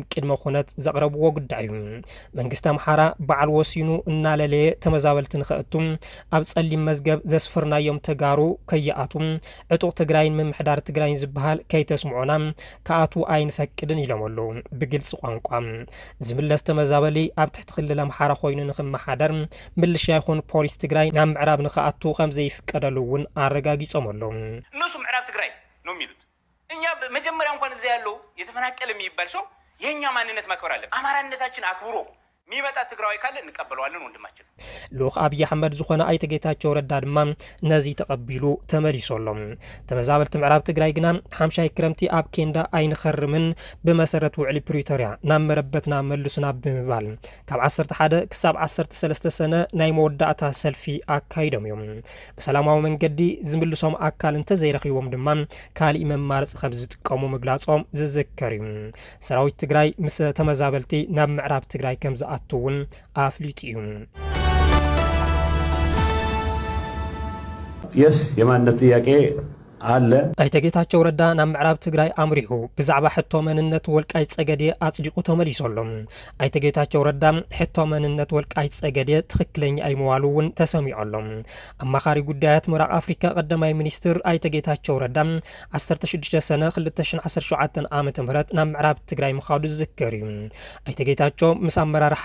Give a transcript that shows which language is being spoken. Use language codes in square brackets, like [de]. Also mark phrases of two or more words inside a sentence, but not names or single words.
[ti] ቅድመ ኩነት ዘቕረብዎ ጉዳይ እዩ። መንግስቲ ኣምሓራ በዓል ወሲኑ እናለለየ ተመዛበልቲ ንኽእቱም ኣብ ጸሊም መዝገብ ዘስፍርናዮም ተጋሩ ከይኣቱም ዕጡቕ ትግራይን ምምሕዳር ትግራይን ዝበሃል ከይተስምዖና ከኣቱ ኣይንፈቅድን ኢሎም ኣለዉ ብግልጽ ቋንቋ። ዝምለስ ተመዛበሊ ኣብ ትሕቲ ክልል ኣምሓራ ኮይኑ ንኽመሓደር ምልሻ ይኹን ፖሊስ ትግራይ ናብ ምዕራብ ንኽኣቱ ከም ዘይፍቀደሉ እውን ኣረጋጊጾም ኣለዉ። [am] እነሱ ምዕራብ ትግራይ ነው የሚሉት። እኛ መጀመሪያ እንኳን እዚያ ያለው የተፈናቀለ የሚባል ሰው የኛ ማንነት ማክበር አለ። አማራነታችን አክብሮ ሚመጣ ትግራዊ ካለ እንቀበለዋለን ወንድማችን። [ti] ልኡኽ ኣብዪ ኣሕመድ ዝኾነ ኣይተ ጌታቸው ረዳ ድማ ነዚ ተቐቢሉ ተመሊሶሎም። ተመዛበልቲ ምዕራብ ትግራይ ግና ሓምሻይ ክረምቲ ኣብ ኬንዳ ኣይንኸርምን ብመሰረት ውዕሊ ፕሪቶርያ ናብ መረበትና መልሱና ብምባል ካብ 11 ክሳብ 13 ሰነ ናይ መወዳእታ ሰልፊ ኣካይዶም እዮም። ብሰላማዊ መንገዲ ዝምልሶም ኣካል እንተዘይረኺቦም ድማ ካሊእ መማረፂ ከም ዝጥቀሙ ምግላጾም ዝዝከር እዩ። ሰራዊት ትግራይ ምስ ተመዛበልቲ ናብ ምዕራብ ትግራይ ከም ዝኣትውን ኣፍሊጡ እዩ። [am] የማንነት ጥያቄ አለ። [ti] ኣይተ ጌታቸው ረዳ ናብ ምዕራብ ትግራይ ኣምሪሑ ብዛዕባ ሕቶ መንነት ወልቃይት ጸገዴ ኣጽዲቁ ተመሊሶሎም። ኣይተ ጌታቸው ረዳ ሕቶ መንነት ወልቃይት ጸገዴ ትኽክለኛ ኣይምዋሉ እውን ተሰሚዖሎም። ኣማኻሪ ጉዳያት ምዕራብ ኣፍሪካ ቀዳማይ ሚኒስትር ኣይተ ጌታቸው ረዳ 16 ሰነ 2017 ዓ.ም ናብ ምዕራብ ትግራይ ምኻዱ ዝዝከር እዩ። ኣይተ ጌታቸው ምስ ኣመራርሓ